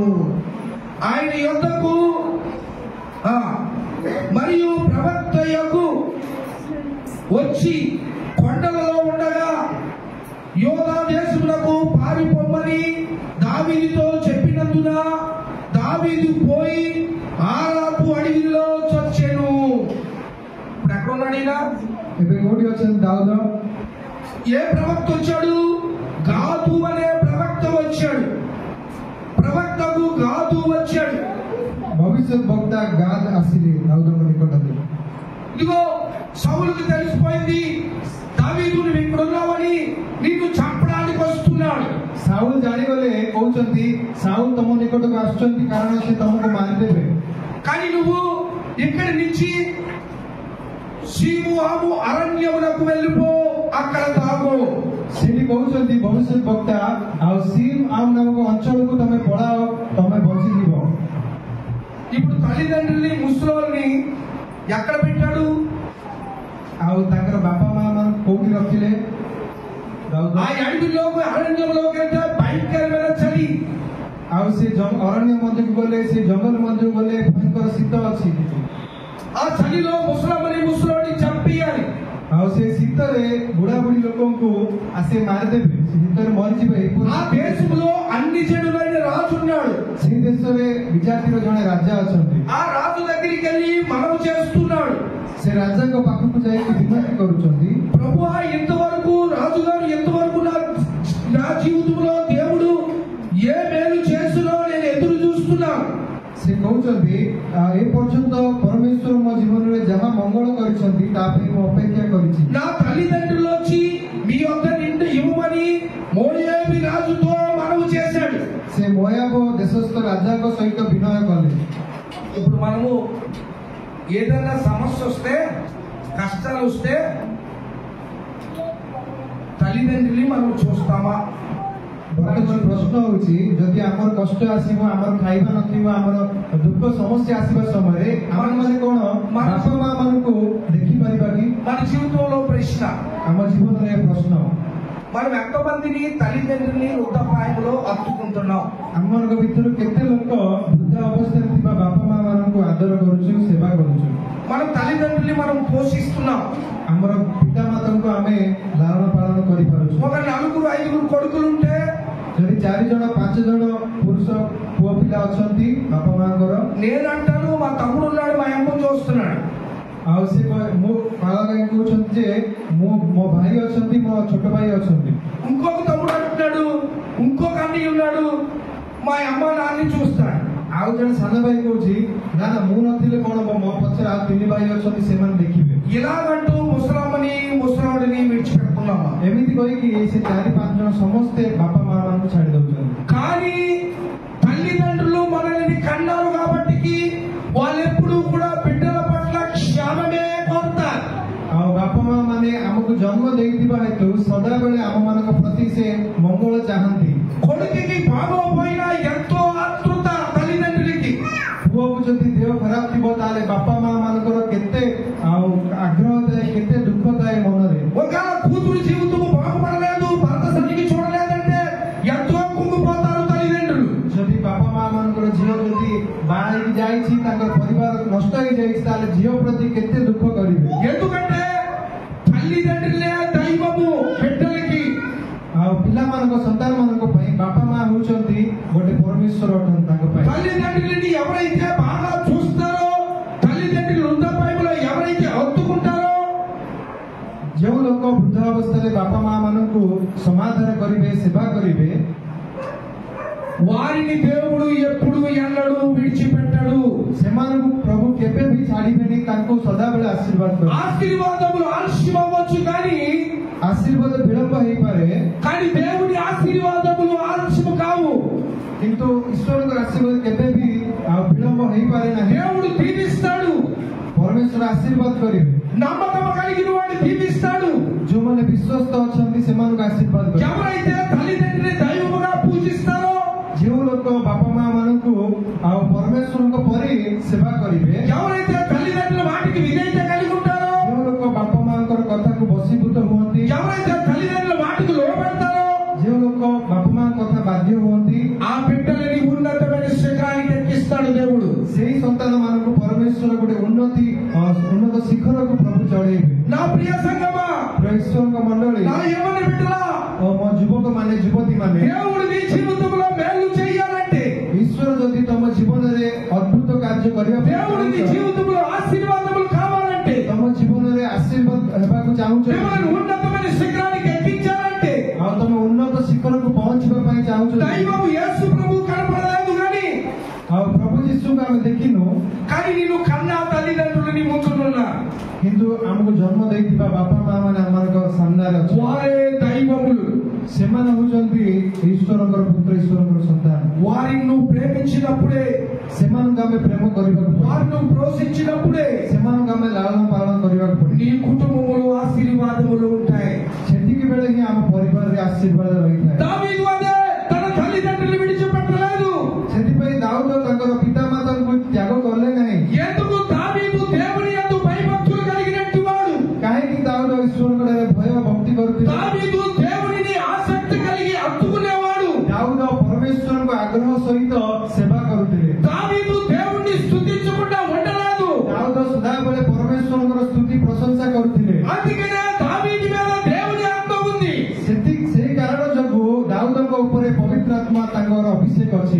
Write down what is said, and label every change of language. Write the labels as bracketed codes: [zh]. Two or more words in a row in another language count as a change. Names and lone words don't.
[te] ఆయన యొద్దకు మరియు ప్రవక్తయకు వచ్చి కొండలలో ఉండగా యోధా దేశమునకు పారిపోమని దావీదుతో చెప్పినందున దావీదు పోయి ఆరాపు అడవిలో చచ్చెను. ఇప్పుడు ఎక్కడ ఉన్నాడు? ఏ ప్రవక్త వచ్చాడు? గాదు అనే ప్రవక్త వచ్చాడు. ప్రవక్తకు గాదు వచ్చాడు. [or] ଭବିଷ୍ୟତ ବକ୍ତା ଗାଦ ଆସିଲେ ଦାଉଦଙ୍କ ନିକଟରେ. [te] ఇదిగో సౌలుకు తెలిసిపోయింది, దావీదు నువ్వు ఇక్కడ ఉన్నావని, నిన్ను చంపడానికి వస్తున్నాడు. [or] ସାଉଲ ଜାଣିଗଲେ, କହୁଛନ୍ତି ସାଉଲ ତମ ନିକଟକୁ ଆସୁଛନ୍ତି କାରଣ ସେ ତମକୁ ମାରିଦେବେ. [te] కానీ నువ్వు ఇక్కడి నుంచి సీముహాము అరణ్యమునకు వెళ్ళిపో, అక్కడ తాగు. [or] ସେଠି କହୁଛନ୍ତି ଭବିଷ୍ୟତ ବକ୍ତା, ଆଉ ସିମ୍ ଆମ୍ ନାମକ ଅଞ୍ଚଳକୁ ତମେ ପଳାଅ, ତମେ ବଞ୍ଚିଯିବ. [te] ఇప్పుడు తల్లిదండ్రుల్ని ముసలోల్ని ఎక్కడ పెట్టాడు? [or] ଆଉ ତାଙ୍କର ବାପା ମା ମାନଙ୍କୁ କୋଉଠି ରଖିଲେ? [te] ఆ అడవిలోకి అరణ్యంలోకి వెళ్తే భయంకరమైన చలి. [or] ଆଉ ସେ ଅରଣ୍ୟ ମଧ୍ୟକୁ ଗଲେ, ସେ ଜଙ୍ଗଲ ମଧ୍ୟକୁ ଗଲେ ଭୟଙ୍କର ଶୀତ ଅଛି. [te] ఆ చలిలో ముసలోని చంపియాలి. [or] ଆଉ ସେ ଶୀତରେ ବୁଢା ବୁଢୀ ଲୋକଙ୍କୁ ଆସି ମାରିଦେବେ, ସେ ଶୀତରେ ମରିଯିବେ. [te] ఆ దేశంలో అన్ని చెడులైన రాజు ఉన్నాడు. [or] ସେ ଦେଶରେ ବିଜାତିର ଜଣେ ରାଜା ଅଛନ୍ତି. [te] ఆ రాజు దగ్గరికి వెళ్ళి మనవి చేస్తున్నాడు. [or] ସେ ରାଜାଙ୍କ ପାଖକୁ ଯାଇକି ବିନତି କରୁଛନ୍ତି, [te] ప్రభువా, ఇంతవరకు రాజుగారు ఎంతవరకు నా జీవితంలో దేవుడు ఏ మేలు చేసినో నేను ఎదురు చూస్తున్నాను. [or] ସେ କହୁଛନ୍ତି ଏ ପର୍ଯ୍ୟନ୍ତ ପରମେଶ୍ୱର ମୋ ଜୀବନରେ ଯାହା ମଙ୍ଗଳ କରିଛନ୍ତି ତା ପାଇଁ ମୁଁ ଅପେକ୍ଷା କରିଛି. [te] నా తల్లిదండ్రులు వచ్చి మీ యొద్ద నిండు ఇవ్వమని మోయాబీ రాజుతో మనవి చేశాడు. [or] ସେ ମୋୟାବ ଦେଶସ୍ଥ ରାଜାଙ୍କ ସହିତ ବିନୟ କଲେ. [te] ఇప్పుడు మనము ఏదైనా సమస్య వస్తే, కష్టాలు వస్తే తల్లిదండ్రుల్ని మనం చూస్తామా? [or] ବର୍ତ୍ତମାନ ପ୍ରଶ୍ନ ହଉଛି, ଯଦି ଆମର କଷ୍ଟ ଆସିବ, ଆମର ଖାଇବା ନଥିବ, ଆମର ଦୁଃଖ ସମସ୍ୟା ଆସିବା ସମୟରେ ଆମେମାନେ କଣ ବାପା ମା ମାନଙ୍କୁ ଦେଖିପାରିବା କି? [te] మన జీవితంలో ప్రశ్న, [or] ଆମ ଜୀବନରେ ଏ ପ୍ରଶ୍ନ. [te] మనం ఎంతమందిని తల్లిదండ్రుల్ని వృద్ధాప్రాయంలో హత్తుకుంటున్నాం? [or] ଆମମାନଙ୍କ ଭିତରୁ କେତେ ଲୋକ ବୃଦ୍ଧ ଅବସ୍ଥାରେ ଥିବା ବାପା ମା ମାନଙ୍କୁ ଆଦର କରୁଛୁ, ସେବା କରୁଛୁ? [te] మన తల్లిదండ్రుల్ని మనం పోషిస్తున్నాం. [or] ଆମର ପିତା ମାତାଙ୍କୁ ଆମେ ଲାଳନ ପାଳନ କରିପାରୁଛୁ. [te] ఒక 4-5 కొడుకులుంటే, [or] ଯଦି 4 ଜଣ 5 ଜଣ ପୁରୁଷ ପୁଅ ପିଲା ଅଛନ୍ତି ବାପା ମାଙ୍କର, [te] నేనంటాను మా తమ్ముడు ఉన్నాడు, మా అమ్మని చూస్తున్నాడు. [or] ଆଉ ସେ ମୋ ବାବା କହୁଛନ୍ତି ଯେ ମୋ ଭାଇ ଅଛନ୍ତି, ମୋ ଛୋଟ ଭାଇ ଅଛନ୍ତି. [te] ఇంకొక తమ్ముడు అంటున్నాడు, ఇంకొక అన్నయ్య ఉన్నాడు, మా అమ్మ నాన్నని చూస్తాడు. [or] ଆଉ ଜଣେ ସାନ ଭାଇ କହୁଛି, ନା ନା ମୁଁ ନଥିଲେ କଣ ମୋ ପଛରେ ଆଉ 3 ଭାଇ ଅଛନ୍ତି, ସେମାନେ ଦେଖିବେ. [te] ఇలాగంటూ ముసలమ్మని ముసలాడిని విడిచిపెడుతున్నామా? [or] ଏମିତି କହିକି ସେ 4-5 ଜଣ ସମସ୍ତେ ବାପା ମା ମାନଙ୍କୁ ଛାଡି ଦଉଛନ୍ତି. [te] కానీ తల్లిదండ్రులు మనల్ని కన్నారు కాబట్టి వాళ్ళు ఎప్పుడు కూడా బిడ్డల పట్ల క్షేమమే కోరుతారు. [or] ଆଉ ବାପା ମା ମାନେ ଆମକୁ ଜନ୍ମ ଦେଇଥିବା ହେତୁ ସଦାବେଳେ ଆମ ମାନଙ୍କ ପ୍ରତି ସେ ମଙ୍ଗଳ ଚାହାନ୍ତି. [te] కొడుకుకి బాగోపోయినా ఎంతో ఆతృత తల్లిదండ్రులకి. [or] ପୁଅକୁ ଯଦି ଦେହ ଖରାପ ଥିବ ତାହେଲେ ବାପା ମା ମାନଙ୍କର କେତେ ଆଉ ଆଗ୍ରହ ଥାଏ, କେତେ ଦୁଃଖ ଥାଏ ମନରେ. [te] ఒక కూతురు జీవితం బాగుపడలేదు, భర్త సరిగ్గా చూడలేదంటే ఎంతో కుంగిపోతారు తల్లిదండ్రులు. [or] ଯଦି ବାପା ମା ମାନଙ୍କର ଝିଅ ଯଦି ବାହା ହେଇକି ଯାଇଛି, ତାଙ୍କର ପରିବାର ନଷ୍ଟ ହେଇଯାଇଛି, ତାହେଲେ ଝିଅ ପ୍ରତି କେତେ ଦୁଃଖ କରିବେ. [te] ఎందుకంటే తల్లిదండ్రులే దైవము బిడ్డలకి. [or] ଆଉ ପିଲାମାନଙ୍କ ସନ୍ତାନ ମାନଙ୍କ ପାଇଁ ବାପା ମା ହଉଛନ୍ତି ଗୋଟେ ପରମେଶ୍ୱର ଅଟନ୍ତି ତାଙ୍କ ପାଇଁ. [te] తల్లిదండ్రులని ఎవరైతే బాగా చూస్తారో, తల్లిదండ్రులు వృద్ధాప్రాయంలో ఎవరైతే హత్తుకుంటారో, [or] ଯେଉଁ ଲୋକ ବୃଦ୍ଧ ଅବସ୍ଥାରେ ବାପା ମା ମାନଙ୍କୁ ସମାଧାନ କରିବେ, ସେବା କରିବେ, [te] వారిని దేవుడు ఎప్పుడు ఎన్నడూ విడిచిపెట్టడు. [or] ସେମାନଙ୍କୁ ପ୍ରଭୁ କେବେ ବି ଛାଡ଼ିବେନି, ତାଙ୍କୁ ସଦାବେଳେ ଆଶୀର୍ବାଦ କରିବେ. [te] ఆశీర్వాదములు ఆలస్యం అవ్వచ్చు, కానీ [or] ଆଶୀର୍ବାଦ ବିଳମ୍ବ ହେଇପାରେ, [te] దేవుని ఆశీర్వాదములు ఆలస్యం కావు. [or] କିନ୍ତୁ ଈଶ୍ୱରଙ୍କ ଆଶୀର୍ବାଦ କେବେ ବି ଆଉ ବିଳମ୍ବ ହେଇପାରେ ନାହିଁ. [te] దేవుడు దీవిస్తాడు. [or] ପରମେଶ୍ୱର ଆଶୀର୍ବାଦ କରିବେ. [te] నమ్మకం కలిగిన వాడు దీవిస్తాడు. [or] ଯୋଉମାନେ ବିଶ୍ୱସ୍ତ ଅଛନ୍ତି ସେମାନଙ୍କୁ ଆଶୀର୍ବାଦ କରିବେ. [te] ఎవరైతే తల్లిదండ్రుని దైవముగా పూజిస్తారో, [or] କରିବେ, [te] ఎవరైతే తల్లిదండ్రుల మాటకి విధేయత కలిగి ఉంటారో, [or] ଯେଉଁ ଲୋକ ବାପା ମାଙ୍କର କଥାକୁ ବଶୀଭୂତ ହୁଅନ୍ତି, [te] ఎవరైతే తల్లిదండ్రుల మాటకు లోబడతారో, [or] ଯେଉଁ ଲୋକ ବାପା ମାଙ୍କ କଥା ବାଧ୍ୟ ହୁଅନ୍ତି, [te] ఆ బిడ్డలని ఉన్నతమైన శిఖరానికి ఎక్కిస్తాడు దేవుడు. [or] ସେହି ସନ୍ତାନ ମାନଙ୍କୁ ପରମେଶ୍ୱର ଗୋଟେ ଉନ୍ନତ ଶିଖରକୁ ପ୍ରଭୁ ଚଢେଇବେ। [te] నా ప్రియ సంగమా, [or] ଈଶ୍ୱରଙ୍କ ମଣ୍ଡଳୀ, [te] నా యవ్వన బిడ్డలా, [or] ମୋ ଯୁବକ ମାନେ ଯୁବତୀ ମାନେ, [te] దేవుడు నీ జీవితంలో మేలు చేయాలంటే, [or] ଈଶ୍ୱର ଯଦି ତମ ଜୀବନରେ ଅଦ୍ଭୁତ କାର୍ଯ୍ୟ କରିବା ପାଇଁ [te] దేవుడు నీ [or] ଚାହୁଁଛ, [te] జీవితంలో ఆశీర్వాదములు కావాలంటే, [or] ତମ ଜୀବନରେ ଆଶୀର୍ବାଦ ହେବାକୁ ଚାହୁଁଛ, [te] మిమ్మల్ని ఉన్నతమైన శిఖరానికి ఎక్కించాలంటే, [or] ଆଉ ତମେ ଉନ୍ନତ ଶିଖରକୁ ପହଞ୍ଚିବା ପାଇଁ ଚାହୁଁଛ, [te] దైవం యేసు ప్రభు కనపడలేదు కానీ, [or] ଆଉ ପ୍ରଭୁ ଯୀଶୁଙ୍କୁ ଆମେ ଦେଖିନୁ, [te] కానీ నేను కన్నా తల్లిదండ్రులు నీ ముందున్నా, [or] କିନ୍ତୁ ଆମକୁ ଜନ୍ମ ଦେଇଥିବା ବାପା ମା ମାନେ ଆମମାନଙ୍କ ସାମ୍ନାରେ ଅଛନ୍ତି। [te] వారే దైవములు. [or] ସେମାନେ ହଉଛନ୍ତି ଈଶ୍ୱରଙ୍କର ପୁତ୍ର, ଈଶ୍ୱରଙ୍କର ସନ୍ତାନ। [te] వారిని నువ్వు ప్రేమించినప్పుడే, [or] ସେମାନଙ୍କୁ ଆମେ ପ୍ରେମ କରିବାକୁ ପଡିବ, [te] వారిని నువ్వు ప్రోత్సహించినప్పుడే [or] ସେମାନଙ୍କୁ ଆମେ ଲାଳନ ପାଳନ କରିବାକୁ ପଡିବ। [te] నీ కుటుంబంలో ఆశీర్వాదములు ఉంటాయి. [or] ସେତିକି ବେଳେ ହିଁ ଆମ ପରିବାରରେ ଆଶୀର୍ବାଦ ରହିଥାଏ। [te] దావీదు అదే తన తల్లిదండ్రులు విడిచిపెట్టలేదు. [or] ସେଥିପାଇଁ ଦାଉଦ ତାଙ୍କର ପିତାମାତାଙ୍କୁ ତ୍ୟାଗ କଲେ ନାହିଁ। [te] ఎందుకు? దావీదు దేవుని యందు భయభక్తులు కలిగినట్టు వాడు. [or] କାହିଁକି ଦାଉଦ ଈଶ୍ୱରଙ୍କଠାରେ ଭୟ ଭକ୍ତି କରୁଥିଲେ? [te] దావీదు దేవునిని ఆసక్తి కలిగి హత్తుకునేవాడు. [or] ଦାଉଦ ପରମେଶ୍ୱରଙ୍କ ଆଗ୍ରହ ସହିତ ସେବା କରୁଥିଲେ। [te] దావీదు దేవుణ్ణి స్తుతించకుండా ఉండలేదు. [or] ଦାଉଦ ସଦାବେଳେ ପରମେଶ୍ୱରଙ୍କର ସ୍ତୁତି ପ୍ରଶଂସା କରୁଥିଲେ। [te] అందుకనే దావీదు మీద దేవుని ఆత్మ ఉంది. [or] ସେହି କାରଣ ଯୋଗୁଁ ଦାଉଦଙ୍କ ଉପରେ ପବିତ୍ର ଆତ୍ମା ତାଙ୍କର ଅଭିଷେକ ଅଛି।